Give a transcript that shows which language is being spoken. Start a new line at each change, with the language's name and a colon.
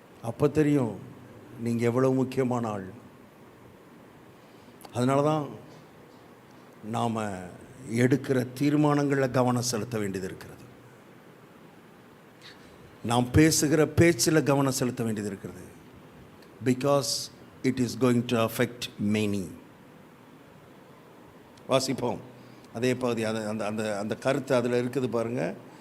Tamil: அப்போ தெரியும் நீங்கள் எவ்வளோ முக்கியமான ஆள். அதனால தான் நாம் எடுக்கிற தீர்மானங்களில் கவனம் செலுத்த வேண்டியது இருக்கிறது. நாம் பேசுகிற பேச்சில் கவனம் செலுத்த வேண்டியது இருக்கிறது.
English: Because it is going to affect many.
Tamil: வாசிப்போம் அதே பகுதி, அந்த அந்த அந்த கருத்து அதில் இருக்குது பாருங்கள்.